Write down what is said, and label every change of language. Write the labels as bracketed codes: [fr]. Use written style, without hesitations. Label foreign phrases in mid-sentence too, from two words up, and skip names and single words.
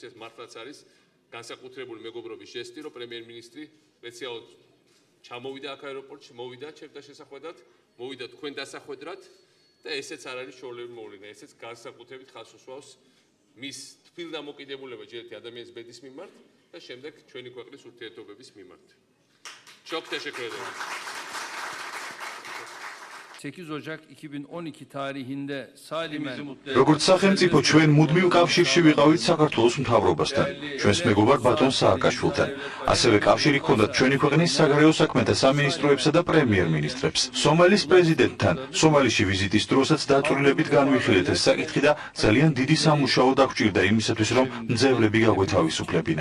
[ka] ეს მართლაც არის განსაკუთრებული მეგობრობის ჟესტი, რომ პრემიერ-მინისტრი სპეციალურად ჩამოვიდა აქ აეროპორტში, მოვიდა ჩემთან შესახვედრად, მოვიდა თქვენ დასახვედრად და ესეც არ არის შორლები მოვლენა, ესეც განსაკუთრებით ხაზს უსვავს მის თბილ დამოკიდებულება ჯერ ადამიანის ბედის მიმართ და შემდეგ ჩვენი ქვეყნის ურთიერთობების მიმართ. [tr] Çok teşekkür ederim. 8 Ocak 2012 tarihinde Salimen [ka] როგორც სახელმწიფო ჩვენ მუდმივ კავშირში ვიყავით საქართველოს მთავრობასთან, ჩვენს მეგობარ ბატონ სააკაშვილთან. ასევე კავშირი ჰქონდათ ჩვენი ქვეყნის საგარეო საქმეთა სამინისტროებსა და პრემიერ-მინისტრებს. სომალის პრეზიდენტთან სომალიში ვიზიტის დროსაც დაწვრილებით განვიხილეთ ეს საკითხი და ძალიან დიდი სამუშაო დაგვჭირდა იმისათვის, რომ მძევლები გაგვეთავისუფლებინა.